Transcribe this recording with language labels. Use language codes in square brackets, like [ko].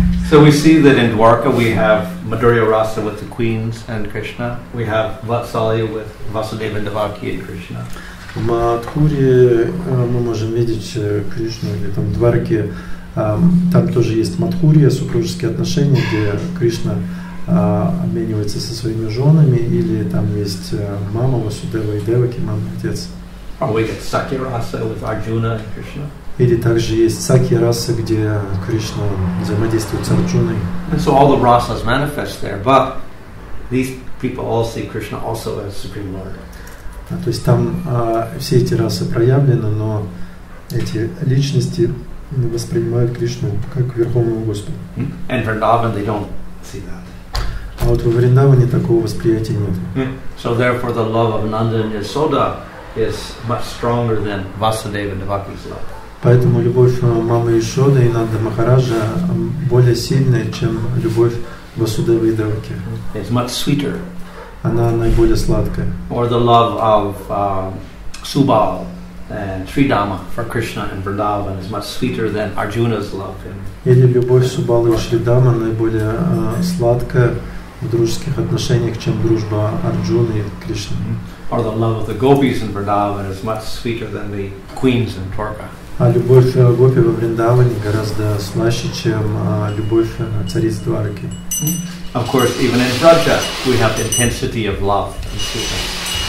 [en] So we see that in Dwarka we have Madhurya Rasa with the queens and Krishna. We have Vatsalya with Vasudeva and Devaki and Krishna. [ru] В Мадхуре мы можем видеть Кришну, или там в Двараке, там тоже есть Мадхурия, супружеские отношения, где Кришна обменивается со своими женами, или там есть мама Васудева и Деваки, мама и отец. [en] Or we get Sakya Rasa with Arjuna and Krishna. [ru] Или также есть Сакья раса, где Кришна взаимодействует с Арджуной. [en] And so all the rasas manifest there, but these people all see Krishna also as Supreme Lord. [ru] То есть там все эти расы проявлены, но эти личности воспринимают Кришну как Верховного Господа. [en] And Vrindavan, they don't see that. [ru] А вот во Вриндаване такого восприятия нет. [en] So therefore the love of Nanda and Yasoda is much stronger than Vasudeva and Devaki's love. [ru] Поэтому любовь мамы Ишоды и Нанда Махараджа более сильная, чем любовь Васудевы и Деваки. [en] It's much sweeter. [ru] Она наиболее сладкая. [en] Or the love of Subal and Sridama for Krishna and Vrindavan is much sweeter than Arjuna's love. [ru] Или любовь Субалы и Шридама наиболее сладкая в дружеских отношениях, чем дружба Арджуны и Кришны. [en] Or the love of the gopis in Vrindavan is much sweeter than the queens in Dwarka. [ru] А любовь гопи во Вриндаване гораздо слаще, чем любовь цариц Двараки. [en] Of course, even in Vraja, we have the intensity of love and sweetness.